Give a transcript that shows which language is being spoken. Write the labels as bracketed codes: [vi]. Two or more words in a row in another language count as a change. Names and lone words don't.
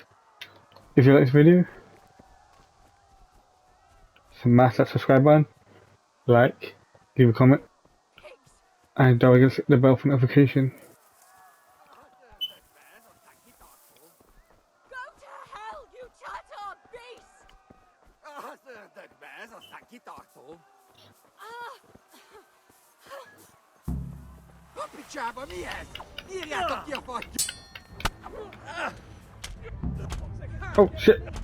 [en] If you like this video, smash that subscribe button, like, leave a comment, and don't forget to hit the bell for notification. Go to hell, you Tatar beast! [hu] Picsába mi ez? Írjátok ki a fattyú! [en] Oh shit!